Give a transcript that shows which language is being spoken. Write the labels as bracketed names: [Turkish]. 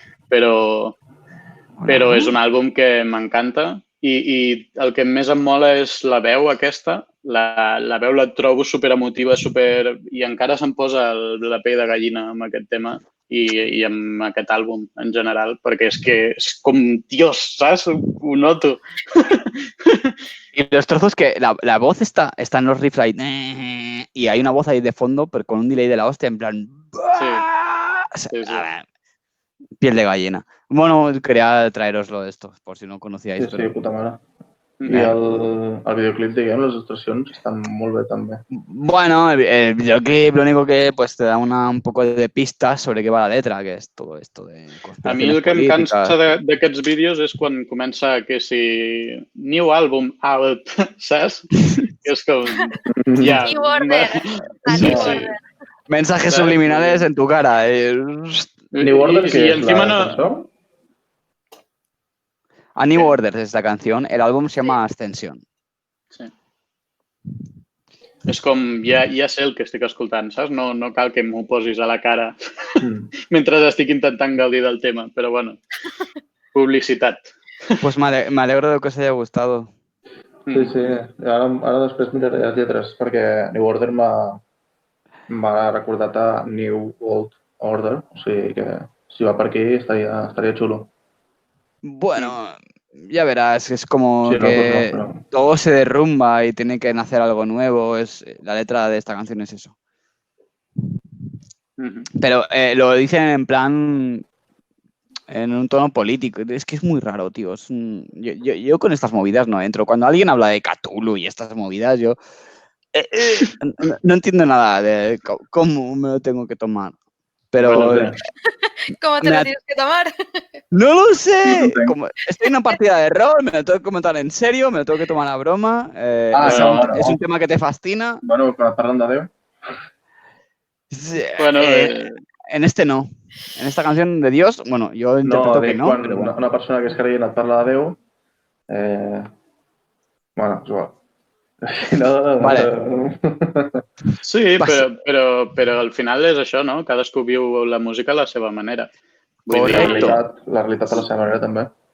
[Catalan] Però és un àlbum que m'encanta i el que més em mola és la veu aquesta. La veu la trobo superemotiva, i encara se'm posa la pell de gallina amb aquest tema i amb aquest àlbum en general, perquè és que és com, [Spanish] Dios, ¿sabes? [Catalan] Ho noto. [Spanish] Y los trozos que la voz está en los riffs ahí, y hay una voz ahí de fondo, pero con un delay de la hostia, en plan... Sí. Piel de gallina. Bueno, quería traeroslo esto, por si no conocíais. [Catalan] Sí, puta mare. I el videoclip, diguem, les il·lustracions estan molt bé també. [Spanish] Bueno, el videoclip lo único que pues te da un poco de pistas sobre qué va la letra, que es todo esto de conspiraciones. [Catalan] A mi el que em cansa d'aquests vídeos és quan comença que si [English] new album out, [Catalan] saps? Que és com... Ja. [English] New order. Sí. [Spanish] Mensajes subliminales en tu cara. [Catalan] New Order, que es la cançó? [Spanish] A New Order es la canción, el álbum se llama Ascension. Sí. [Catalan] És com, ja sé el que estic escoltant, saps? No cal que m'ho posis a la cara mentre estic intentant gaudir del tema, però bueno, publicitat. [Spanish] Pues me alegro de que os haya gustado. Sí, sí. [Catalan] Ara després miraré les lletres, perquè New Order m'ha recordat a New Old. Order, o sigui que si va per aquí [Spanish] estaría chulo. Bueno, ya verás, es como Sí, no, pues no, que pero... todo se derrumba y tiene que nacer algo nuevo. La letra de esta canción es eso. Pero lo dicen en plan, en un tono político. Es que es muy raro, tío. Yo con estas movidas no entro. Cuando alguien habla de Cthulhu y estas movidas, yo no entiendo nada de cómo me lo tengo que tomar. Pero Bueno, ¿Cómo te lo tienes que tomar? ¡no lo sé! Como estoy en una partida de rol, me lo tengo que comentar en serio, me lo tengo que tomar a broma. Es un tema que te fascina. [Catalan] Bueno, parlant de Déu. Bueno, [Spanish] en este no. En esta canción de Dios, bueno, yo interpreto que no. [Catalan] Quan Però bueno. una persona que és creient et parla de Déu, bueno, és igual. Vale. Sí, però al final és això, no? Cadascú viu la música a la seva manera. La realitat a la seva manera, també.